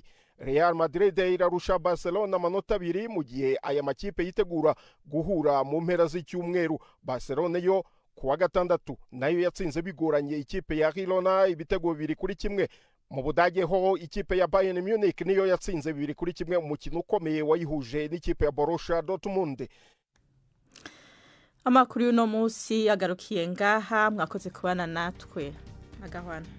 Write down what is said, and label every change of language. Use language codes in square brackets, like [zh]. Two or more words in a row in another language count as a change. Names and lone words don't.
[rw] Real Madrid irarusha Barcelona amanota 2 mu gihe aya makipe yitegura guhura mu mpera z'icyumweru. Barcelona yo ku wa gatandatu nayo yatsinze bigoranye ikipe ya Girona ibitego 2-1. Mu Budage ho ikipe ya Bayern Munich niyo yatsinze 2-1 umukino ukomeye wayihuje n'ikipe ya Borussia Dortmund. Amakuru y'uno munsi agarukiye ngaha mwakoze kubana natwe agahwana.